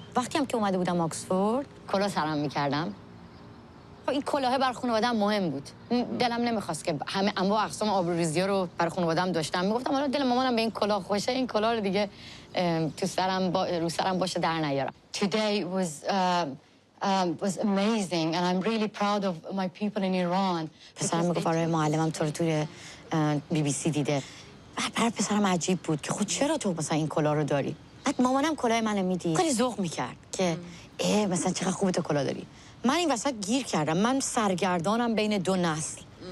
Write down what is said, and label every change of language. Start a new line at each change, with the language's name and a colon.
Persian: وقتی هم که اومده بودم آکسفورد کلاه سرم میکردم. خب این کلاه بر خانواده‌ام مهم بود. دلم نمیخواست که همه انواع اقسام آبروریزی‌ها رو بر خانواده‌ام داشتم. میگفتم حالا دل مامانم به این کلاه خوشه، این کلاه رو دیگه تو سرم رو سرم باشه در نیارم.
English: Today was amazing and I'm really proud of my people in Iran.
Persian: پسرم میگفت آره معلمم تو رو توی BBC دیده. بعد پسرم عجیب بود که خود چرا تو مثلا این کلاه رو داری؟ بعد مامانم کلاه منو میدید. خیلی ذوق میکرد که مثلا چقدر خوبه تو کلاه داری. من این وسط گیر کردم، من سرگردانم بین دو نسل.